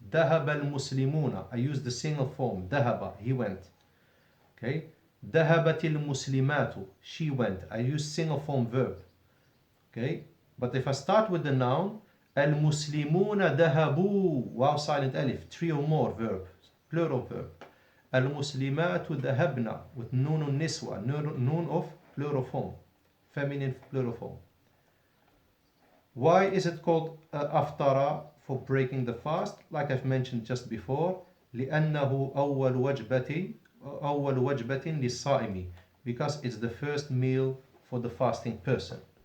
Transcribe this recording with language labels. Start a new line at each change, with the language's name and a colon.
Arabic: ذهب المسلمون.
English: I use the single form.
Arabic: ذهب,
English: he went. Okay.
Arabic: ذهبت المسلمات.
English: She went. I use single form verb. Okay. But if I start with the noun,
Arabic: المسلمون ذهبوا.
English: Wow, silent alif. 3 or more verb. Plural verb.
Arabic: المسلمات ذهبنا
English: with
Arabic: نون النسوة.
English: Noon of plural form. Feminine plural form. Why is it called aftara, for breaking the fast? Like I've mentioned just before,
Arabic: لأنه أول وجبة للصائم,
English: because it's the first meal for the fasting person.